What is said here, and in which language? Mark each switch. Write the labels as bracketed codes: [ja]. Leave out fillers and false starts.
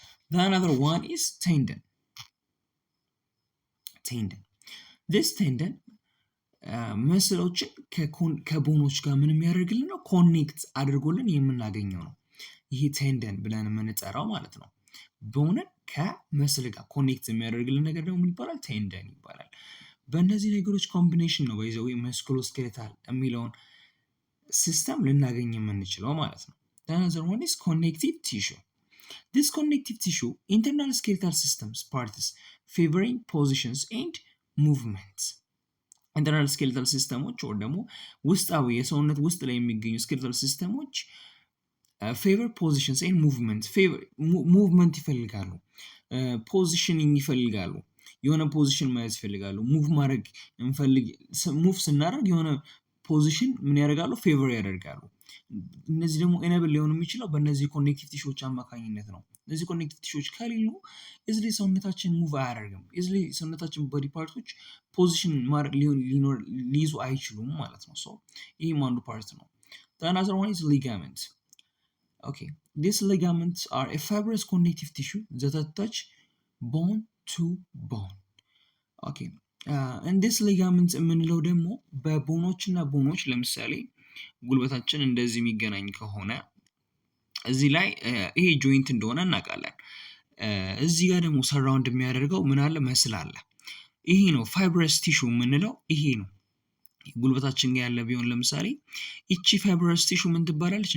[en] The another one is tendon. This tendon [am] መስሎችን ከቦኖች ጋር ምን የሚያደርግልን ነው? ኮኔክት አድርጎልን የምናገኘው ነው። ይሄ ቴንደን ብለን የምንጠራው ማለት ነው። ቦንን ከመስል ጋር ኮኔክት የሚያደርግልን ነገር ደግሞ ምን ይባላል? ቴንደን ይባላል። በእነዚህ ነገሮች ኮምቢኔሽን ነው በይዘው መስኩሎስኬሌታል የሚለውን ሲስተም ልናገኝ የምንችለው ማለት ነው። [en] The other one is connective tissue. This connective tissue internal skeletal systems parts favoring positions and movements. [am] ኢንተርናል ስኬሌታል ሲስተሞች ወይ ደግሞ ውስጣዊ የሰውነት ውስጥ ላይ የሚገኙ ስኬሌታል ሲስተሞች ፌቨር ፖዚሽንስ ኤንድ ሙቭመንት ይፈልጋሉ፣ ፖዚሽኒንግ ይፈልጋሉ። የሆነ ፖዚሽን መያዝ ይፈልጋሉ። ሙቭ ማድረግ ሙቭ ስናደርግ የሆነ ፖዚሽን ምን ያደርጋሉ? ፌቨር ያደርጋሉ። እነዚህ ደግሞ ኤነብል ሊሆኑ የሚችለው በእነዚህ ኮኔክቲቭ ቲሾች አማካኝነት ነው። እነዚህ ኮኔክቲቭ ቲሾች ከሌሉ ኢዝሊ ሰውነታችን ሙቭ አያደርግም። ኢዝሊ ሰውነታችን ቦዲ ፓርቶች ፖዚሽን ሊይዙ አይችሉም ማለት ነው። ሶ ይህም አንዱ ፓርት ነው። [en] The another one is ligament. Okay, these ligaments are a fibrous connective tissue that attach bone to bone. Okay, and this ligaments [am] የምንለው ደግሞ በቦኖች እና ቦኖች ለምሳሌ ጉልበታችን እንደዚህ የሚገናኝ ከሆነ እዚህ ላይ ይሄ ጆይንት እንደሆነ እናውቃለን። እዚህ ጋር ደግሞ ሰራውንድ የሚያደርገው ምን አለ? መስል አለ። ይሄ ነው ፋይብረስ ቲሹ የምንለው ይሄ ነው። ጉልበታችን ጋር ያለ ቢሆን ለምሳሌ እቺ ፋይብረስ ቲሹ ምን ትባላለች?